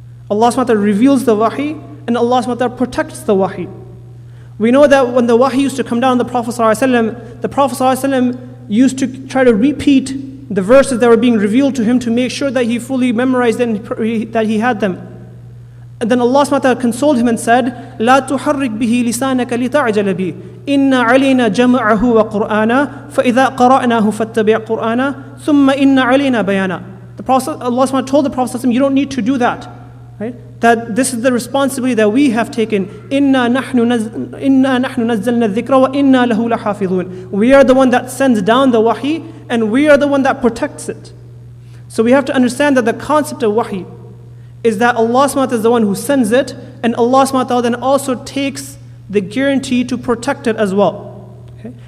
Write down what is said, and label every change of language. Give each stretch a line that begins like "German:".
English: Allah subhanahu wa ta'ala reveals the wahi, and Allah subhanahu wa ta'ala protects the wahi. We know that when the wahi used to come down on the Prophet ﷺ, the Prophet ﷺ used to try to repeat the verses that were being revealed to him to make sure that he fully memorized and that he had them. And then Allah subhanahu wa ta'ala consoled him and said,
Arabic: لا تحرك به لسانك لتعجل به إن علينا جمعه وقرآنا فإذا قرأناه فاتبع قرآنا ثم إن علينا بيانا.
English: The Prophet, Allah subhanahu wa ta'ala told the Prophet ﷺ, you don't need to do that. Right? That this is the responsibility that we have taken.
Arabic: إِنَّا نَحْنُ نَزَّلْنَا الذِّكْرَ وَإِنَّا لَهُ لَحَافِظُونَ.
English: We are the one that sends down the wahi, and we are the one that protects it. So we have to understand that the concept of wahi is that Allah subhanahu wa ta'ala is the one who sends it, and Allah subhanahu wa ta'ala then also takes the guarantee to protect it as well. Okay?